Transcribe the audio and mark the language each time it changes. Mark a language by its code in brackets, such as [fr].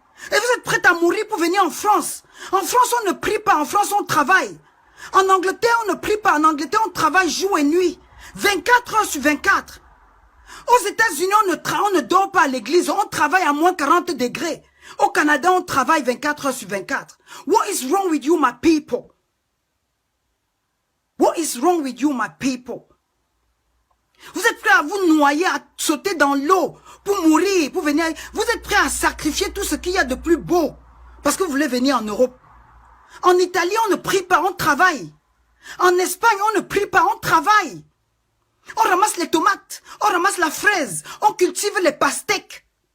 [fr] Et vous êtes prêts à mourir pour venir en France. En France, on ne prie pas, en France, on travaille. En Angleterre, on ne prie pas, en Angleterre, on travaille jour et nuit. 24 heures sur 24. Aux États-Unis, on ne dort pas à l'église, on travaille à moins 40 degrés. Au Canada, on travaille 24 heures sur 24. [en] What is wrong with you, my people? What is wrong with you, my people? [fr] Vous êtes prêts à vous noyer, à sauter dans l'eau pour mourir, pour venir. Vous êtes prêts à sacrifier tout ce qu'il y a de plus beau parce que vous voulez venir en Europe. En Italie, on ne prie pas, on travaille. En Espagne, on ne prie pas, on travaille. On ramasse les tomates, on ramasse la fraise, on cultive les pastèques.